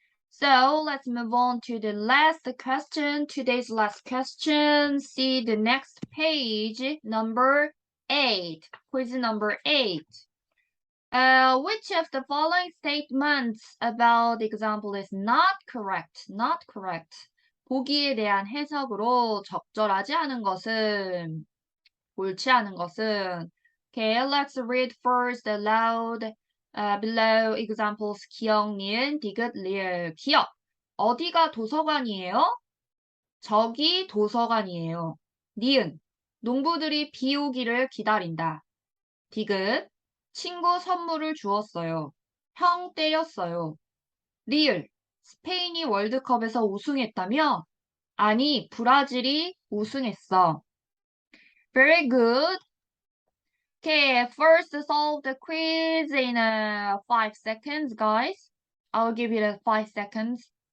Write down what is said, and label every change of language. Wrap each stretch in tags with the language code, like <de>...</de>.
<en>So let's move on to the last question. Today's last question. See the next page, number 8. Quiz number 8. Which of the following statements about the example is not correct? Not correct.</en> <ko>보기에 대한 해석으로 적절하지 않은 것은, 옳지 않은 것은.</ko> <en>Okay, let's read first aloud. Below examples 기억, 니은, 디귿, 리을.</en> <ko>기억. 어디가 도서관이에요? 저기 도서관이에요. 니은. 농부들이 비 오기를 기다린다. 디귿. 친구 선물을 주었어요. 형 때렸어요. 리을. 스페인이 월드컵에서 우승했다며? 아니, 브라질이 우승했어.</ko> <en>Very good. Okay, first solve the quiz in 5 seconds, guys. I'll give you 5 seconds.</en>